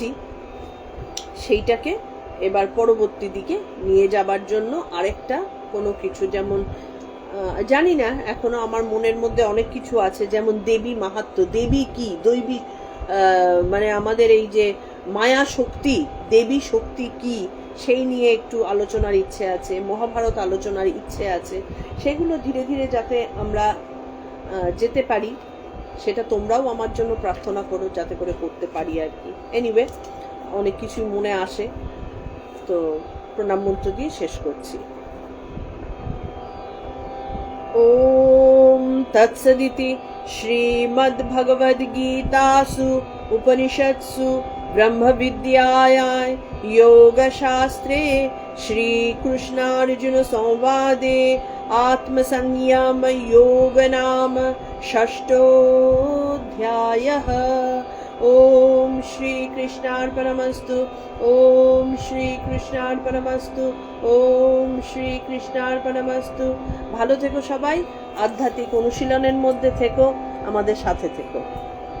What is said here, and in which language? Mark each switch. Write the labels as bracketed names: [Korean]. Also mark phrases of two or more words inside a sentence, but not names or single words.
[Bangla] সেইটাকে এবার পরবর্তী দিকে নিয়ে যাবার জন্য আরেকটা কোনো কিছু, যেমন জানি না, এখনো আমার মনের মধ্যে অনেক কিছু আছে, যেমন দেবী মাহাত্ম্য, দেবী কি, দৈবী মানে আমাদের এই যে মায়া শক্তি, দেবী শক্তি কি, সেই নিয়ে একটু আলোচনার ইচ্ছে আছে, মহাভারত আলোচনার ইচ্ছে আছে। সেগুলো ধীরে ধীরে যাতে আমরা যেতে পারি, সেটা তোমরাও আমার জন্য প্রার্থনা করো যাতে করে করতে পারি আর কি। এনিওয়ে, অনেক কিছুই মনে আসে, তো প্রণাম মন্ত্র দিয়ে শেষ করছি। [Sanskrit] ओम तत्सदिति श्रीमद्भगवद्गीतासु उपनिषत्सु ब्रह्मविद्यायां योगशास्त्रे श्रीकृष्णार्जुन संवादे आत्मसंयम योग नाम षष्ठोऽध्यायः। ओम श्री कृष्णार्पणमस्तु। ओम श्री कृष्णार्पणमस्तु। ओम श्री कृष्णार्पणमस्तु। [Bangla] ভালো থেকো সবাই, আধ্যাত্মিক অনুশীলনের মধ্যে থেকো, আমাদের সাথে থেকো।